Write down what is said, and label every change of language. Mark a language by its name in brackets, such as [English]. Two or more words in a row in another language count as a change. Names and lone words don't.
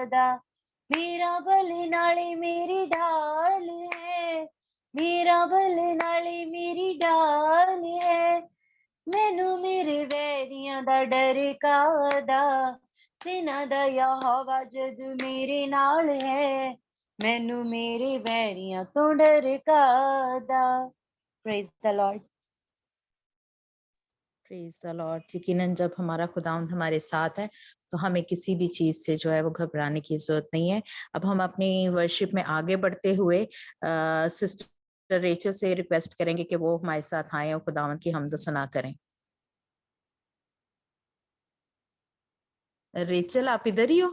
[Punjabi] ਮੇਰਾ ਬਲ ਨਾਲੇ ਮੇਰੀ ਢਾਲ ਹੈ, ਮੇਰਾ ਬਲ ਨਾਲੇ ਮੇਰੀ ਡਾਲ ਹੈ, ਮੈਨੂ ਮੇਰੇ ਵੈਰੀਆਂ ਦਾ ਡਰ ਕਾਦਾ, ਸੈਨਾ ਦਾ ਯਹੋਵਾ ਜਦ ਮੇਰੇ ਨਾਲ ਹੈ, ਮੈਨੂ ਮੇਰੇ ਵੈਰੀਆਂ ਤੋ ਡਰ ਕਾਦਾ। [English] Praise the Lord. Praise the Lord. [Hindi] यकीनन जब हमारा खुदावंद हमारे साथ है तो हमें किसी भी चीज से जो है वो घबराने की जरूरत नहीं है। अब हम अपनी वर्शिप में आगे बढ़ते हुए सिस्टर रेचल से रिक्वेस्ट करेंगे कि वो हमारे साथ आए और खुदावंद की हमद सना करें। रेचल आप इधर ही हो?